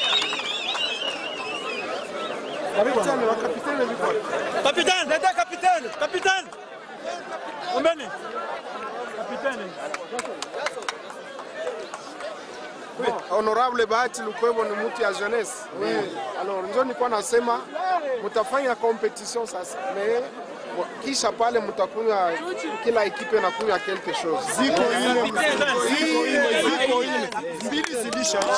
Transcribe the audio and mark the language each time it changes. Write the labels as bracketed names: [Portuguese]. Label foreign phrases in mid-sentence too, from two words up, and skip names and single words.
[French] Capitaine, capitaine, capitaine. Capitaine. Ombeni. Capitaine. [Swahili] Bon, honorable Bahati Lukwebo ni mtu ya jeunesse. Oui. Alors ndio nilikuwa nasema mtafanya competition sasa. Mais kisha pale mtakunywa, kila ekipe inakunywa [French] quelque chose. [Swahili] Ziko ile. Mbili zidisha.